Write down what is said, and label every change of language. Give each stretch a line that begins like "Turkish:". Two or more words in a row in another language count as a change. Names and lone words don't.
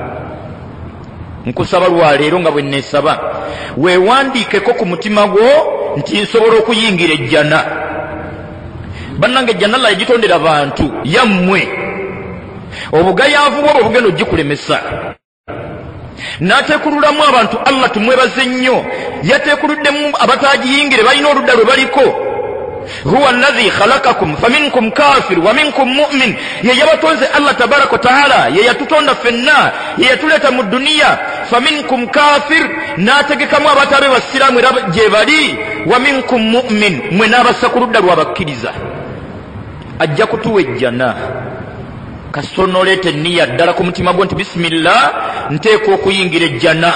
Ganda: Nkusaba lwaleero nga bwe neesaba weewandiikeko ku mutima gwo nti nsobola okuyingira ejjana. Bannange ejjana Allah yagitondera bantu yammwe, obugayaavu bwo bugenda ogikulemesa. N'ateekululamu abantu Allah tumwebaze nnyo, yateekuluddemu abatagiyingire balina oludda lwe baliko.
Arabic: هو الذي خلقكم فمنكم كافر ومنكم مؤمن.
Ganda: Ye yabatonze Allah
Arabic: تبارك وتعالى,
Ganda: ye yatutonda fenna, ye yatuleta mu duniya.
Arabic: فمنكم كافر,
Ganda: n'ategekamu abatabe basiraamu era gye bali,
Arabic: ومنكم مؤمن,
Ganda: mwe n'abassa ku ludda lw'abakkiriza. Ajja kutuwa ejjana kasita onooleeta enniya ddala ku mutima gwo nti bisimillah nteekwa okuyingira ejjana.